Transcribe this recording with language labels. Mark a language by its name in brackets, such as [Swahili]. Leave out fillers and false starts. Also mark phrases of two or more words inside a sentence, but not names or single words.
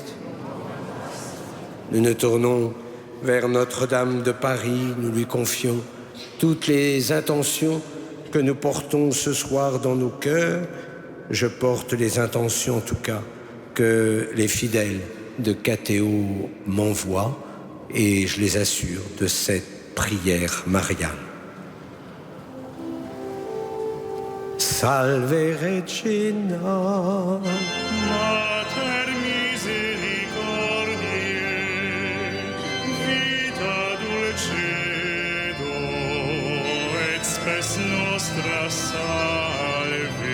[French] Nous nous tournons vers Notre-Dame de Paris, nous lui confions toutes les intentions que nous portons ce soir dans nos cœurs. Je porte les intentions, en tout cas, que les fidèles de Catéo m'envoient et je les assure de cette prière mariale. [Latin] Salve Regina. Mater misericordiae, vita dulcedo, et spes nostra salve.